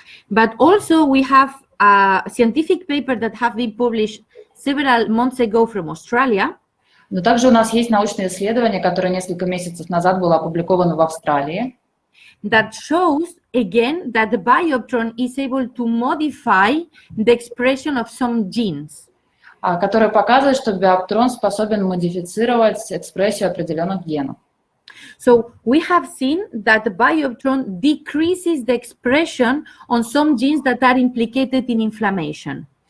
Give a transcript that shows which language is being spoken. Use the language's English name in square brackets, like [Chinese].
[English] But also we have a scientific paper that have been published several months ago from Australia. [Russian] Но также у нас есть научное исследование, которое несколько месяцев назад было опубликовано в Австралии, [English] That shows again that the Bioptrone is able to modify the expression of some genes. [Russian] которое показывает, что биоптрон способен модифицировать экспрессию определенных генов. [English] So we have seen that the Bioptrone decreases the expression on some genes that are implicated in inflammation.